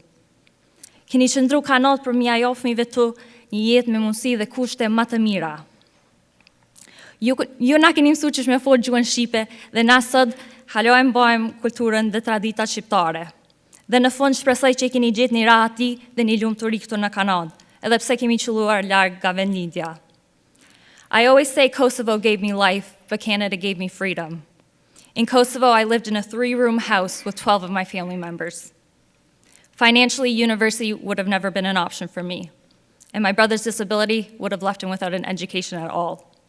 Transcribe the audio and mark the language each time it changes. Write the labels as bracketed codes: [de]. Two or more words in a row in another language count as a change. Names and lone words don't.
[sq] Keni qëndru Kanadë për m'ja jap fëmijëve tu një jetë me mundësi dhe kushte më të mira. Ju na keni mësuar që me fol gjuhën shqipe dhe na sot halojmë bajmë kulturën dhe traditat shqiptare. Dhe në fund shpresoj që keni gjetë një rahati dhe një lumturi këtu në Kanadë, edhe pse kemi qelluar larg nga vendlindja. [en] I always say Kosovo gave me life, but Canada gave me freedom. In Kosovo, I lived in a 3-room house with 12 of my family members. Financially, university would have never been an option for me, and my brother's disability would have left him without an education at all.